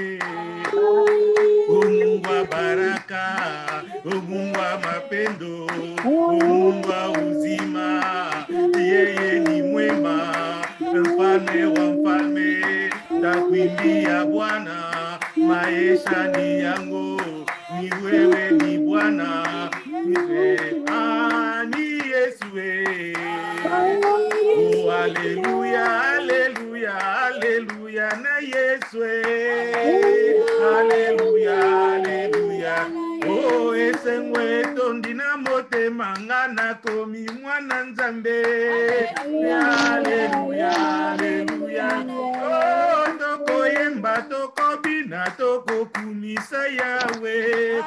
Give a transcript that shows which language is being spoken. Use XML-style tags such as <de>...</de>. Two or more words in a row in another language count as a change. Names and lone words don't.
<sw>Baraka, mapendo, uzima, yeye ni mwema, mfalme wa mfalme, takuimbia Bwana, maisha ni yangu, ni wewe ni Bwana, ni Yesue. Oh, haleluya, haleluya, haleluya, na Yesue. Haleluya, haleluya.</sw> <ln>Oh, esengwe tondina mote mangana komi mwana nzambe. Haleluya, haleluya. Oh, toko yemba, toko bina, toko kumisa Yahweh.</ln>